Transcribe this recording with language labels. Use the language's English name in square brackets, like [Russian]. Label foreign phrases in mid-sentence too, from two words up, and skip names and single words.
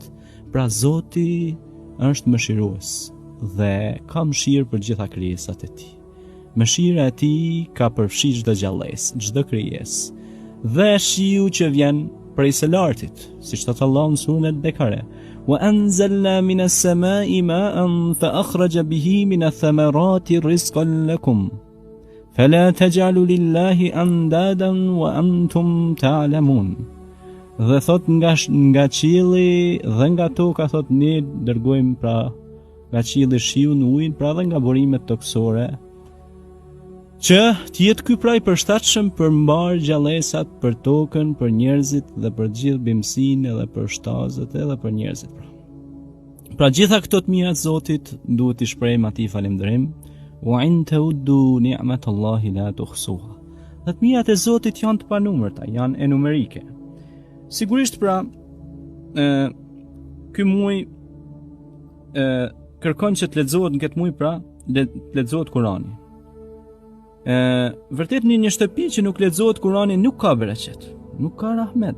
[Albanian] Pra Zoti është mëshirues dhe ka mëshirë për gjitha krijesat e tij. Mëshira e tij ka përfshi çdo gjallësë, çdo krijesë. Dhe shiu që vjen prej së lartit, siç thot Allahu në surën Al-Bekare: [Arabic] وأنزلنا من السماء ماء فأخرج به من الثمرات رزقا لكم فلا تجعلوا لله أندادا وأنتم تعلمون. [Albanian] Dhe thot nga qielli dhe nga toka, thot ne dërgojmë pra nga qielli shiun, ujin, pra dhe nga burimet toksore, që t'jetë ky pra i përshtatshëm për mbar gjallësat, për tokën, për njerëzit dhe për gjithë bimësinë edhe për shtazët edhe për njerëzit. Pra gjitha këto të mira të Zotit duhet i shprehim atij falënderim. [Arabic] وإن تعدوا نعمة الله لا تحصوها. [Albanian] Dhe të mirat e Zotit janë të panumërta, janë enumerike. Sigurisht pra, ky muaj kërkon që të lexohet në këtë muaj, pra lexohet Kurani. Vërtet një shtëpi që nuk lexohet Kurani nuk ka bereqet, nuk ka rahmet.